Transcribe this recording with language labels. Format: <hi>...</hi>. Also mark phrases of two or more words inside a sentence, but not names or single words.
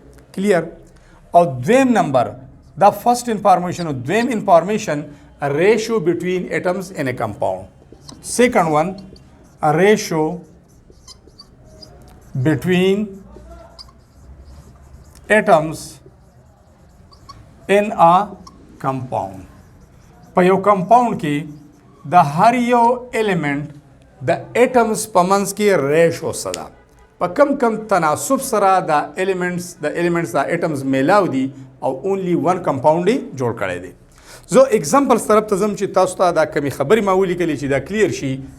<en>کلیر.</en> <ps>او دویم نمبر دا</ps> <en>first information</en> <ps>او دویم</ps> <en>انفارمیشن ratio between atoms in a compound. second one ratio between atoms in a compound.</en> <ps>په یو کمپاوند کې د هر یو ایلیمنٹ د ایټمز په منځ کې ریشو څه ده، په کم کم تناسب سره د ایلیمنټس د ایټمز میلاو دي او</ps> <en>only one compound</en> <ps>یې جوړ کړی دی. زه ایگزامپلز طرف ته ځم چې تاسو ته دا کمی خبرې ما ولیکلې چې دا کلیر شي.</ps>